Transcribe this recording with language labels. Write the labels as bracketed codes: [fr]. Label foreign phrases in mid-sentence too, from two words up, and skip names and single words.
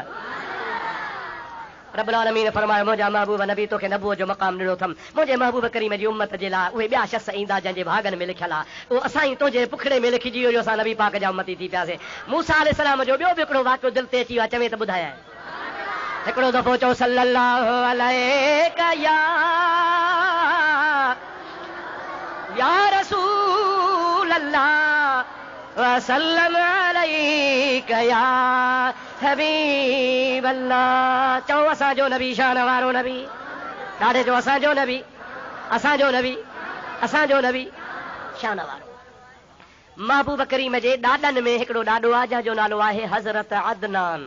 [sd] रब्बुल आलमीन फरमायो मुंहिंजा महबूब नबी तोखे नबूअ जो मक़ाम ॾिनो अथमि, मुंहिंजे महबूब करीम जी उम्मत जे लाइ उहे ॿिया शख़्स ईंदा जंहिंजे भागनि में लिखियल आहे, उहो असां ई तुंहिंजे पुखड़े में लिखिजी वियो, असां नबी पाक जा उम्मती थी पियासीं। मूसा अलैहिस्सलाम जो ॿियो बि हिकिड़ो वाक़ियो दिलि ते अची वियो आहे, चवे त ॿुधाए। हिकिड़ो दफ़ो चओ [ar] صلى الله عليك يا رسول الله وسلم عليك يا حبيب الله. [sd] चओ असांजो नबी शान वारो नबी, ॾाढे चओ असांजो नबी, असांजो नबी, असांजो नबी शान वारो। महबूब करीम जे ॾाॾनि में हिकिड़ो ॾाॾो आहे जंहिंजो नालो आहे हज़रत अदनान।